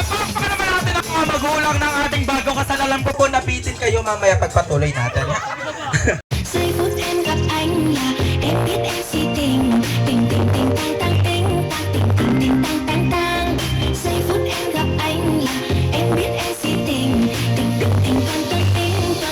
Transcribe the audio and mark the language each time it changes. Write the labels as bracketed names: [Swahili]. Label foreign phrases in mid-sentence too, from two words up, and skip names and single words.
[Filipino] Pakpakan naman natin ang mga magulang ng ating bagong kasal. Alam ko po nabitin kayo mamaya pagpatuloy natin. [Vietnamese] Giây phút em gặp anh là em biết em si tình tình tình tình tang tang tình tang tình tình tình tang tang tang. Giây phút em gặp anh là em biết em si tình tình tình tình tang tang tình